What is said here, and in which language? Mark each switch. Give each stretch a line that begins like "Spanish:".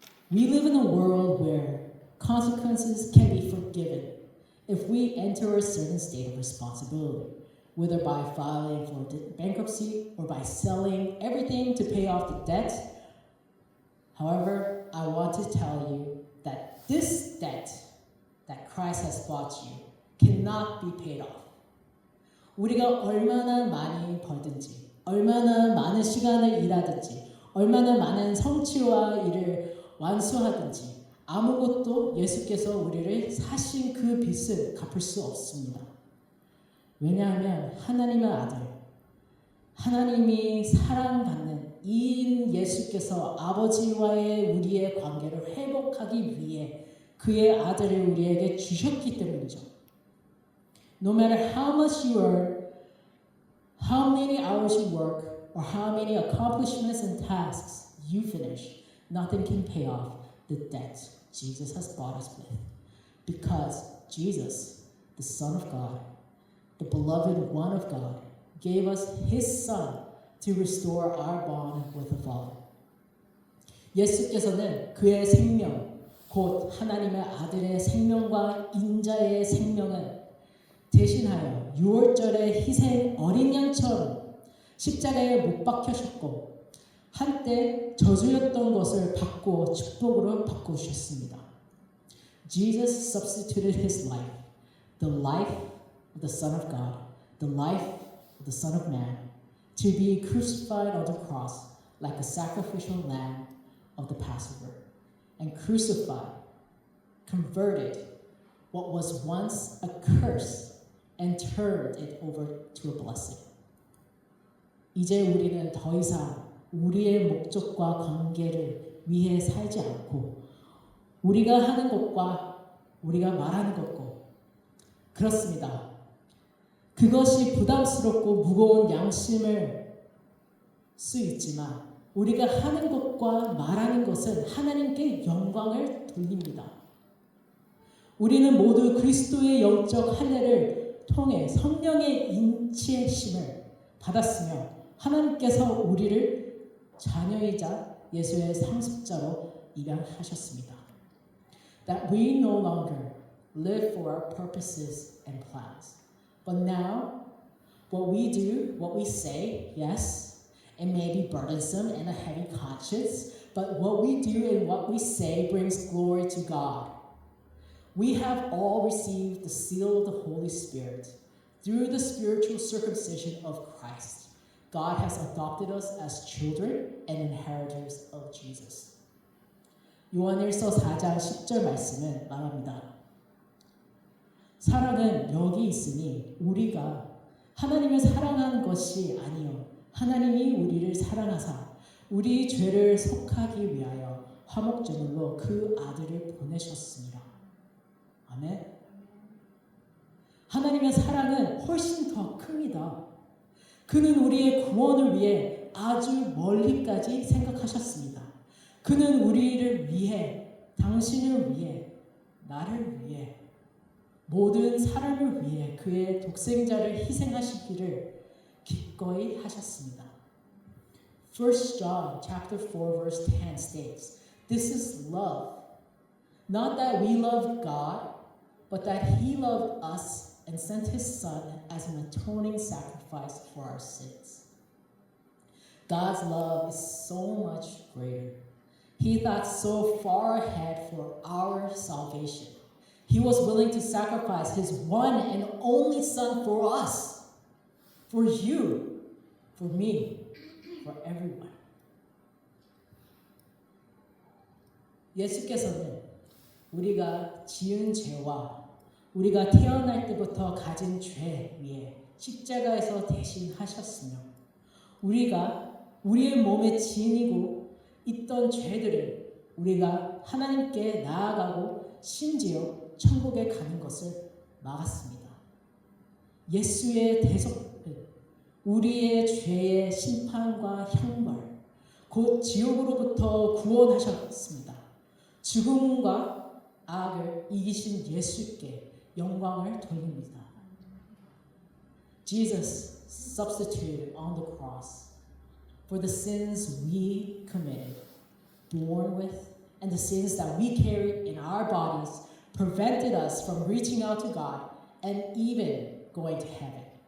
English: We live in a world where consequences can be forgiven if we enter a certain state of responsibility, whether by filing for bankruptcy or by selling everything to pay off the debt. However, I want to tell you that this debt Christ has bought you cannot be paid off.
Korean: 우리가 얼마나 많이 벌든지, 얼마나 많은 시간을 일하든지, 얼마나 많은 성취와 일을 완수하든지 아무것도 예수께서 우리를 사신 그 빚을 갚을 수 없습니다. 왜냐하면 하나님의 아들, 하나님이 사랑받는 이인 예수께서 아버지와의 우리의 관계를 회복하기 위해 그의 아들을 우리에게 주셨기 때문이죠.
English: No matter how much you earn, how many hours you work, or how many accomplishments and tasks you finish, nothing can pay off the debt Jesus has bought us with. Because Jesus, the Son of God, the beloved one of God, gave us his Son to restore our bond with the Father.
Korean: 예수께서는 그의 생명, 곧 하나님의 아들의 생명과 인자의 생명을 대신하여 유월절의 희생 어린 양처럼 십자가에 못 박히셨고 한때 저주였던 것을 받고 축복으로 바꾸셨습니다.
English: Jesus substituted his life, the life of the Son of God, the life of the Son of Man, to be crucified on the cross like a sacrificial lamb of the Passover, and crucified, converted what was once a curse and turned it over to a blessing.
Korean: 이제 우리는 더 이상 우리의 목적과 관계를 위해 살지 않고 우리가 하는 것과 우리가 말하는 것고 그렇습니다. 그것이 부담스럽고 무거운 양심을 수 있지만 우리가 하는 것과 말하는 것은 하나님께 영광을 돌립니다. 우리는 모두 그리스도의 영적 할례를 통해 성령의 인치심을 받았으며 하나님께서 우리를 자녀이자 예수의 상속자로 입양하셨습니다.
English: That we no longer live for our purposes and plans, but now what we do, what we say, yes, it may be burdensome and a heavy conscience, but what we do and what we say brings glory to God. We have all received the seal of the Holy Spirit. Through the spiritual circumcision of Christ, God has adopted us as children and inheritors of Jesus.
Korean: 요한일서 4장 10절 말씀은 말합니다. 사랑은 여기 있으니 우리가 하나님을 사랑한 것이 아니요 하나님이 우리를 사랑하사 우리 죄를 속하기 위하여 화목제물로 그 아들을 보내셨습니다. 아멘. 하나님의 사랑은 훨씬 더 큽니다. 그는 우리의 구원을 위해 아주 멀리까지 생각하셨습니다. 그는 우리를 위해, 당신을 위해, 나를 위해, 모든 사람을 위해 그의 독생자를 희생하시기를 기꺼이 하셨습니다.
English: 1 John chapter 4 verse 10 states, This is love. Not that we loved God, but that he loved us and sent his Son as an atoning sacrifice for our sins. God's love is so much greater. He thought so far ahead for our salvation. He was willing to sacrifice his one and only Son for us, for you, for me, for everyone.
Korean: 예수께서는 우리가 지은 죄와 우리가 태어날 때부터 가진 죄 위에 십자가에서 대신하셨으며 우리가 우리의 몸에 지니고 있던 죄들을 우리가 하나님께 나아가고 심지어 천국에 가는 것을 막았습니다. 예수의 대속은 우리의 죄의 심판과 형벌, 곧 지옥으로부터 구원하셨습니다. 죽음과 악을 이기신 예수께 영광을 돌립니다.
English: Jesus substituted on the cross for the sins we committed, born with, and the sins that we carry in our bodies prevented us from reaching out to God and even going to heaven.